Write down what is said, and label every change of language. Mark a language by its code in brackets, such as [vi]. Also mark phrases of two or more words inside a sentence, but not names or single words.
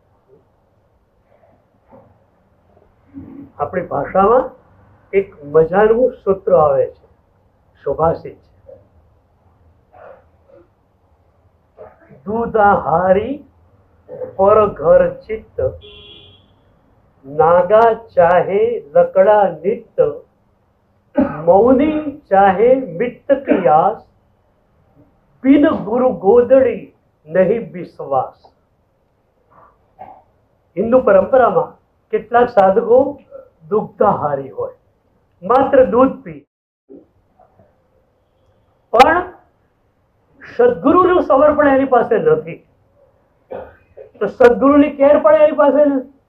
[gu] આપણી ભાષામાં એક મજાનું સૂત્ર આવે છે, સુભાષિત છે, [hi] दूधाहारी पर घर चित्त, नागा चाहे लकड़ा नित्त, मौनी चाहे मित्त की आस, बिन गुरु गोदड़ी नहीं विश्वास. [gu] હિન્દુ પરંપરામાં કેટલાક સાધકો દુગ્ધાહારી હોય, માત્ર દૂધ પી, પણ સદગુરુનું સમર્પણ એની પાસે નથી, તો સદગુરુની કેર પણ એની પાસે નથી.